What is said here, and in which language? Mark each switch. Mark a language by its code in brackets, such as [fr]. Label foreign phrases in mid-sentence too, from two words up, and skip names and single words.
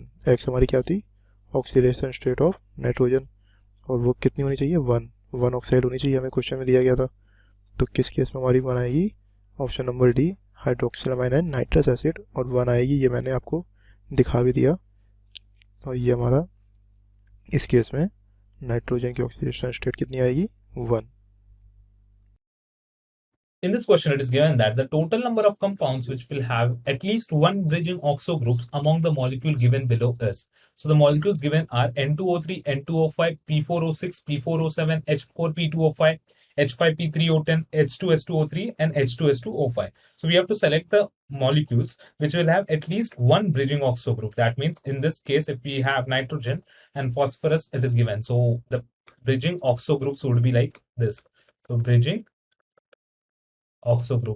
[hi] x हमारी क्या थी, [en] oxidation state of nitrogen, [hi] और वो कितनी होनी चाहिए, 1 ऑक्साइड होनी चाहिए, हमें क्वेश्चन में दिया गया था। तो किस केस में हमारी 1 आएगी, [en] option number D hydroxyl amine and nitrous acid, [hi] और 1 आएगी, ये मैंने आपको दिखा भी दिया। और ये हमारा इस केस में नाइट्रोजन की [en] oxidation state [hi] कितनी आएगी, 1। [en] In this question, it is given that the total number of compounds which will have at least one bridging oxo groups among the molecule given below is. So the molecules given are N2O3, N2O5, P4O6, P4O7, H4P2O5, H5P3O10, H2S2O3, and H2S2O5. So we have to select the molecules which will have at least one bridging oxo group. That means in this case, if we have nitrogen and phosphorus, it is given. So the bridging oxo groups would be like this. So bridging oxo group.